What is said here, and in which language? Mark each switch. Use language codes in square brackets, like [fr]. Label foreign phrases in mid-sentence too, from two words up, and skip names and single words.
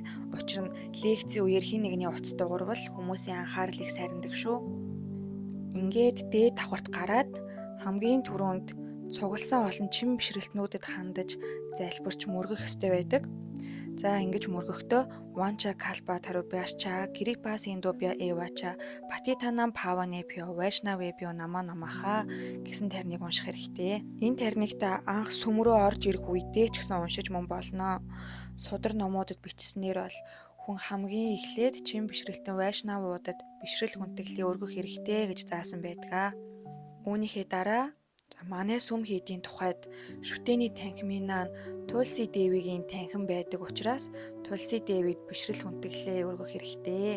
[mn] Учир нь лекцийн үеэр хин нэгний утас дуурвал хүмүүсийн анхаарал их сарндаг шүү. Ингээд дээд давхарт гараад хамгийн түрүүнд цугласан олон чин бишрэлтнүүдэд хандаж залбирч мөргөх ёстой байдаг. За ингэж мөргөхдөө [sa] वाञ्छा कल्प तरुभ्यश्च, कृपा सिन्धुभ्य एव च, पतितानां पावनेभ्यो, वैष्णवेभ्यो नमो नमः [mn] гэсэн тариныг унших хэрэгтэй. Энэ тариныг та анх сүм рүү орж ирэх үедээ ч гэсэн уншиж мөн болно. Судар номуудад бичснээр бол хүн хамгийн эхлээд чин бишрэлтэн вайшнавуудад бишрэл хүндэтгэлийг өргөх хэрэгтэй гэж заасан байдаг. Үүнийхээ дараа манай сүм хийдийн тухайд шүтээний танхимынаа Тулси Девигийн танхим байдаг учраас Тулси Девид бишрэл хүндэтгэлээ өргөх хэрэгтэй.